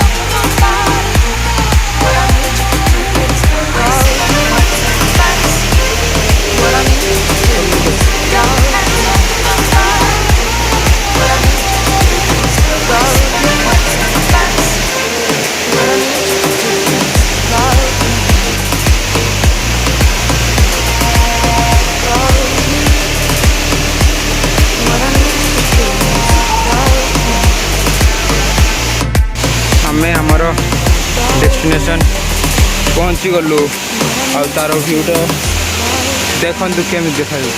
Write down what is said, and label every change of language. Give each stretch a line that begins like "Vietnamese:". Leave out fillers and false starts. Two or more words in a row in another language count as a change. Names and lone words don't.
English: What I need you to do is love me. What I need you to do is love me. What I need you to do is love me. What I need you to do is love me.
Odia: ଆମେ ଆମର ଡେଷ୍ଟିନେସନ ପହଞ୍ଚି ଗଲୁ ଆ ତାର ଭ୍ୟୁଟା ଦେଖୁ କେମି ଦେଖା